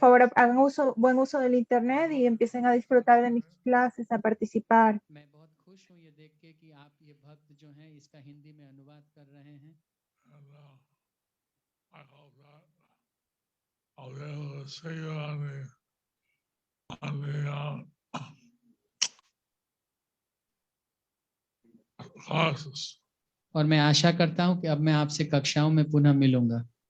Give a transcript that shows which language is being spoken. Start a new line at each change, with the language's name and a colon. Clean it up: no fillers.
Spanish: favor, hagan buen uso del internet y empiecen a disfrutar de mis clases, a participar.
Hindi: मैं बहुत खुश हूँ ये देख के कि आप ये भक्त जो हैं इसका हिंदी में अनुवाद कर रहे हैं।
English: And I hope that I'll be able to see you on the classes.
Hindi: और मैं आशा करता हूँ कि अब मैं आपसे कक्षाओं में पुनः मिलूंगा।